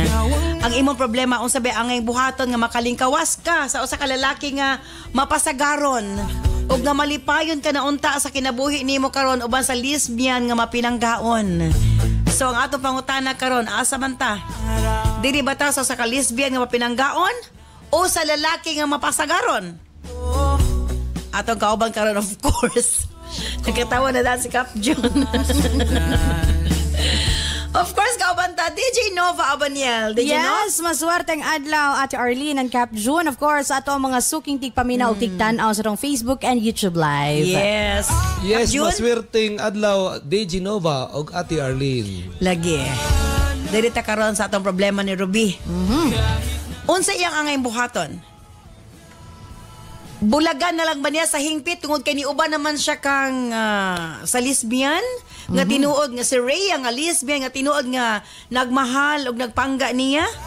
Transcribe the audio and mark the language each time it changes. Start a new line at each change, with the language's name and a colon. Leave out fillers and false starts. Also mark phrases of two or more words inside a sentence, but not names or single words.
Cebuano: Ang imong problema unsa ba ang buhaton nga makalingkawas ka sa usa ka lalaki nga mapasagaron ug nga malipayon ka na unta sa kinabuhi nimo karon uban sa lesbian nga mapinanggaon. So ang atong pangutana karon asa man ta? Dili ba ta sa usa ka lesbian nga mapinanggaon o sa lalaki nga mapasagaron? Atong kauban karon
English: of course.
Cebuano: Nagkatawa na dahil si Cap June.
English: Of course,
Cebuano: kauban ta, DJ Nova Abaniel. Yes, maswerteng adlaw Ate Arlene and Cap June.
English: Of course,
Cebuano: ato ang mga suking tigpaminaw o tigtanaw sa tong Facebook and YouTube Live. Yes. Yes, Cap June? maswerteng adlaw DJ Nova o Ate Arlene. Lagi. Dili ta karon sa atong problema ni Ruby. Unsa iyang angay buhaton? Bulagan na lang ba niya sa hingpit tungod kay niuba naman siya kang sa lesbian nga tinuod nga si Rhea nga lesbian nga tinuod nga nagmahal og nagpangga niya.